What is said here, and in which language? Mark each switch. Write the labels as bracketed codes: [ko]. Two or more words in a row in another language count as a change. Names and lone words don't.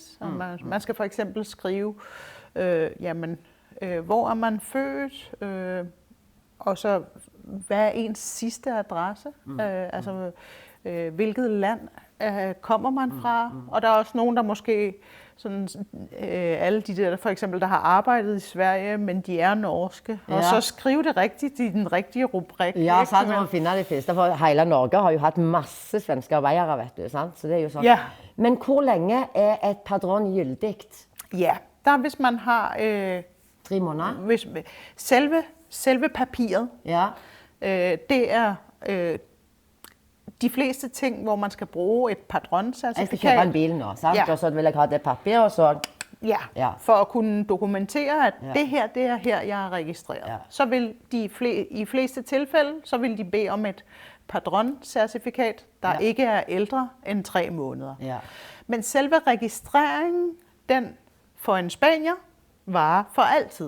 [da] Man skal for eksempel skrive, hvor er man født, og så hvad er ens sidste adresse, hvilket land kommer man fra. Og der er også nogen, der måske, sådan, alle de der for eksempel, der har arbejdet i Sverige, men de er norske. Og så skrive det rigtigt i den rigtige rubrik. [no] Ja, sant, man finner de fleste, for hele Norge har jo hatt masse svenske arbeidere, vet du, sant? Så det er jo sånn. Ja. Men hvor lenge er et padron gyldigt? [da] Ja, der hvis man har [no] 3 måneder? [da] Selve papiret, det er de fleste ting, hvor man skal bruge et padroncertifikat. [no] Jeg skal kjøpe en bil nå, sant? Og så vil jeg ha det papir, og så... Ja, [da] for at kunne dokumentere, at det er her, jeg er registreret. [no] Ja. [da] Så vil i fleste tilfælde, så vil de bede om et padroncertifikat, der ikke er ældre end 3 måneder. [no] Ja. [da] Men selve registreringen, den for en spanier, varer for altid.